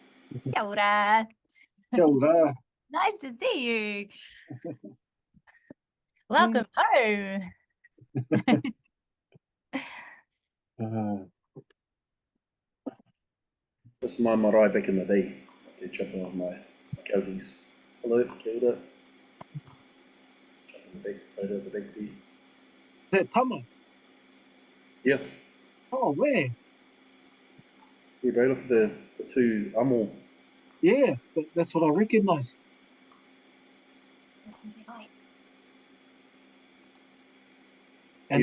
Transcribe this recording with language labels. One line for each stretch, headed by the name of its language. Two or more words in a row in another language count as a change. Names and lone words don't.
Māori: Kia ora. Kia ora.
English: Nice to see you. Welcome home. This is my marae back in the day. I did jumping with my cousins. Hello,
Māori: kia ora.
English: Jumping the big photo of the big bee. Is that Tama? Yeah. Oh, where? Yeah, bro, look at the two amo. Yeah, that's what I recognise. And